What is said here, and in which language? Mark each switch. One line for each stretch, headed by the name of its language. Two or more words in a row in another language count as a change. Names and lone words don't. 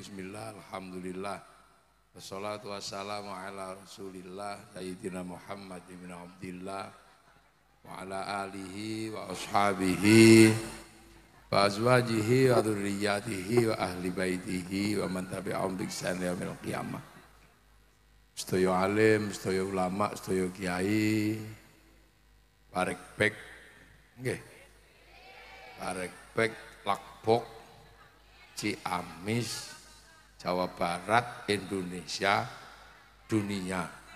Arabic: بسم الله الحمد لله والصلاة والسلام على رسول الله سيدنا محمد بن عبد الله وعلى آله وأصحابه وأزواجه وذريته وأهل بيته ومن تبعهم بإحسان إلى يوم القيامة.
Javanese: Sedaya alim, sedaya ulama, sedaya kiai, Parekbek, nggih. Parekbek, Lakbok, Ciamis, Jawa Barat, Indonesia, dunia.